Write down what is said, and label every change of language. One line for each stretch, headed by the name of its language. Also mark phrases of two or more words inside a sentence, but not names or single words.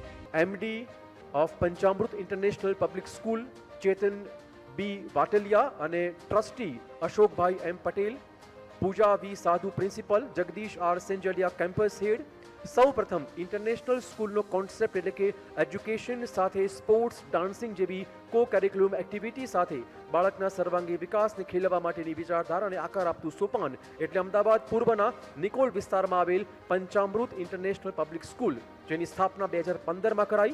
English: MD of Panchamrut International Public School, Chetan B. Vatalia,
Gujarati: અને ટ્રસ્ટી અશોકભાઈ M. પટેલ, પૂજા V. સાધુ પ્રિન્સિપલ, જગદીશ R. સેંજલિયા
English: campus head.
Gujarati: સૌ પ્રથમ
English: international school's concept
Gujarati: એટલે કે એજ્યુકેશન સાથે સ્પોર્ટ્સ, ડાન્સિંગ જેવી
English: co curriculum activity
Gujarati: સાથે બાળકના સર્વાંગી વિકાસને ખીલવવા માટેની વિચારધારાને આકાર આપતું સોપાન એટલે અમદાવાદ પૂર્વના નિકોલ વિસ્તારમાં આવેલ પંચામૃત ઇન્ટરનેશનલ પબ્લિક સ્કૂલ, જેની સ્થાપના 2015માં કરાઈ.